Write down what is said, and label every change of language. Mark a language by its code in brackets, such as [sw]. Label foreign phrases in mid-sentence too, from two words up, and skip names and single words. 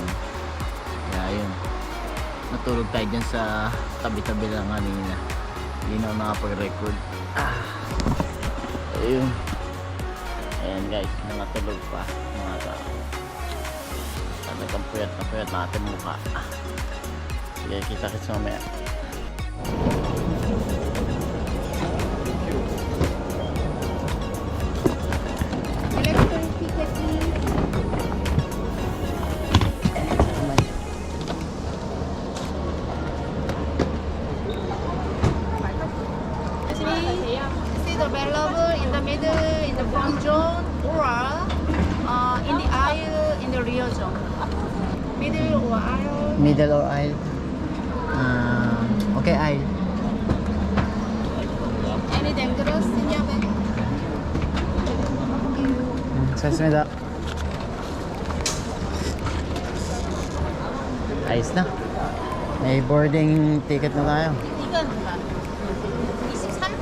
[tl] Kaya yun, natulog tayo dyan sa tabi-tabi lang kanina. Hindi na ako nakapag-record. Ayun. Ayan guys, mga tulog pa mga tao. Talagang puyat na ating mukha. Sige, kita-kits mamaya. [en] Electronic ticket please. Seat available in the middle, in the front zone, or in the aisle, in the rear zone. Middle or aisle. Middle or aisle? Okay, aisle. Any dangerous in your bag? [tl] Sasmida. Ayos na. May [en] boarding ticket [tl] na tayo. [ko] 이건 봐. 23?